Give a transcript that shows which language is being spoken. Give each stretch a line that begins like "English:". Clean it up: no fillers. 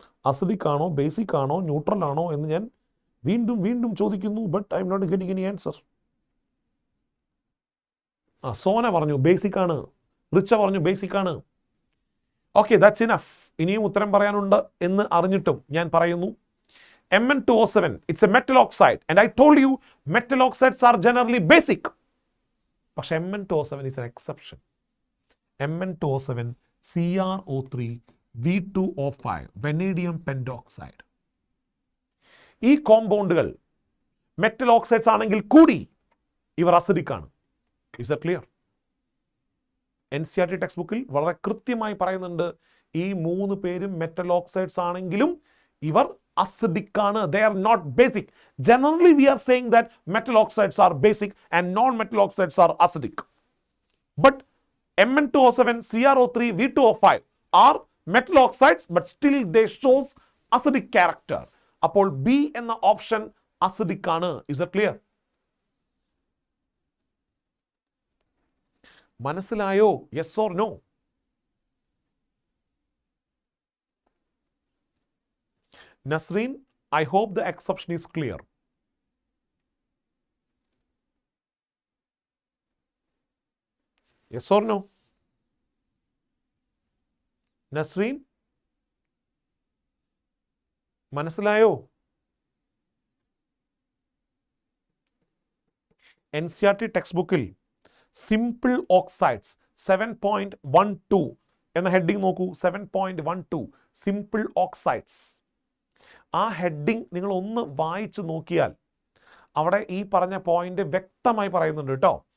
Malayalam: Acidic ആണോ, basic ആണോ, neutral ആണോ എന്ന് ഞാൻ വീണ്ടും വീണ്ടും ചോദിക്കുന്നു.
English: But I'm not getting any answer.
Malayalam: Sona പറഞ്ഞു ബേസിക് ആണ്, റിച്ച പറഞ്ഞു ബേസിക് ആണ്.
English: Okay, that's enough.
Malayalam: ഇനിയും ഉത്തരം പറയാനുണ്ട് എന്ന് അറിഞ്ഞിട്ടും ഞാൻ പറയുന്നു.
English: Mn2O7, it's a metal oxide, and I told you metal oxides are generally basic.
Malayalam: പക്ഷെ
English: Mn2O7 is an exception. Mn2O7 CrO3 V2O5 vanadium pentoxide.
Malayalam: ഈ കോമ്പൗണ്ടുകൾ മെറ്റൽ ഓക്സൈഡ്സ് ആണെങ്കിൽ കൂടി ഇവർ അസിഡിക് ആണ്.
English: Is that clear?
Malayalam: NCERT text ബുക്കിൽ വളരെ കൃത്യമായി പറയുന്നുണ്ട്, ഈ മൂന്ന് പേരും മെറ്റൽ ഓക്സൈഡ്സ് ആണെങ്കിലും ഇവർ acidic ആണ്.
English: They are not basic. Generally we are saying that metal oxides are basic and non-metal oxides are acidic. But Mn2O7, CrO3, V2O5 are metal oxides, but still they shows acidic character.
Malayalam: അപ്പോൾ B എന്ന option acidic ആണ്.
English: Is that clear?
Malayalam: മനസ്സിലായോ?
English: Yes or no? Nasreen, I hope the exception is clear. Yes or no?
Malayalam: Nasreen, മനസ്സിലായോ? NCERT text ബുക്കിൽ simple oxides 7.12 എന്ന heading നോക്കൂ. 7.12 simple oxides. ആ heading നിങ്ങൾ ഒന്ന് വായിച്ചു നോക്കിയാൽ അവിടെ ഈ പറഞ്ഞ പോയിന്റ് വ്യക്തമായി പറയുന്നുണ്ട് കേട്ടോ.